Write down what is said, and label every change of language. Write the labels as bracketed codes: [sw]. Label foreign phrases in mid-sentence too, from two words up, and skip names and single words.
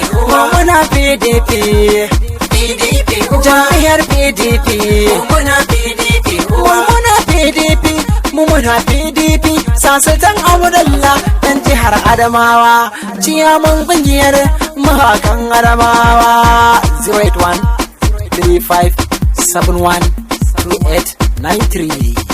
[ha] Mu muna P D P. Jam'iyyar P D P. Mu muna P D P. Mu muna P D P. Sasatan Abdullah ɗan jihar Adamawa. Ciyaman ƙungiyar mawakan Adamawa. [en] Zero eight one, three five, seven one, two eight, nine three.